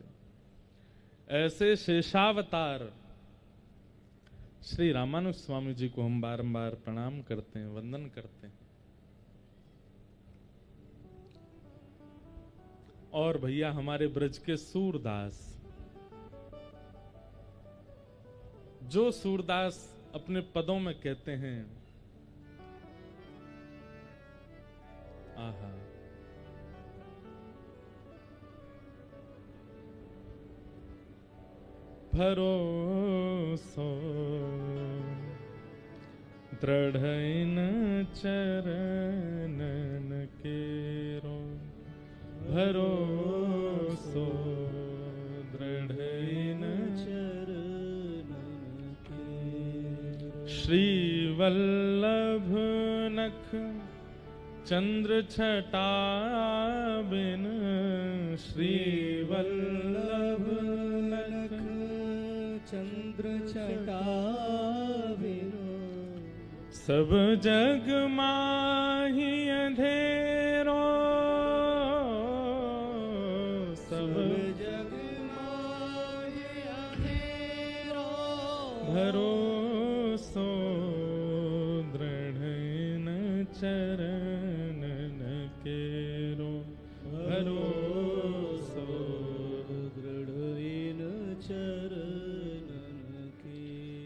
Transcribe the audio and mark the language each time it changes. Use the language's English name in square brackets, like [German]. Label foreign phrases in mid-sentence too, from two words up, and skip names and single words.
[Hindi] ऐसे शेषावतार श्री रामानुज स्वामी जी को हम बारंबार प्रणाम करते हैं, वंदन करते हैं। और भैया हमारे ब्रज के सूरदास, जो सूरदास अपने पदों में कहते हैं, [Braj] आहा, भरोसो दृढ़इन चरणन केरो, भरोसो दृढ़इन चरणन केरो। श्री वल्लभ नख चंद्र छटा बिन, श्री वल्लभ नख चंद्र छटा बिन, सब जग माही अंधेरो, सब जग माही अंधेरो, भरोसो दृढ़ चरणन केरो, भरोसो दृढ़ चरणन के।